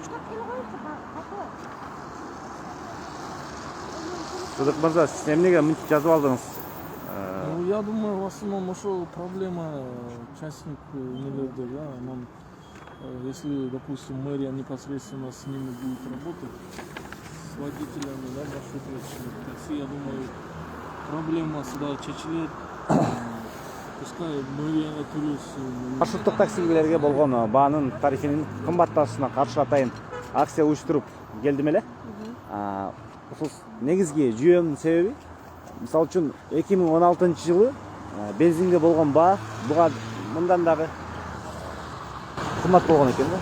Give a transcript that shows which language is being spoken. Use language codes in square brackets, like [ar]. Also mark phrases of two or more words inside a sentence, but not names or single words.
[ky] Сыдык мырза, сиз эмнеге мынтип жазып алдыңыз? [ru] Ну, я думаю, в основном [ky] ошол проблема частник нелерде, [ru] да. [ky] Анан, [ru] если, допустим, мэрия непосредственно с ними будет работать, с водителями, да, маршруточных такси, я думаю, проблема сюда чечилет. [ky] Пускай мэрия төлөс. Маршруттук таксилерге болгон баанын тарифинин кымбатташына каршы атайын акция уюштуруп келдим эле. Ушул негизги жүйөнүн себеби, мисалы үчүн 2016-жылы бензинге болгон баа буга мындан дагы кымбат болгон экен да.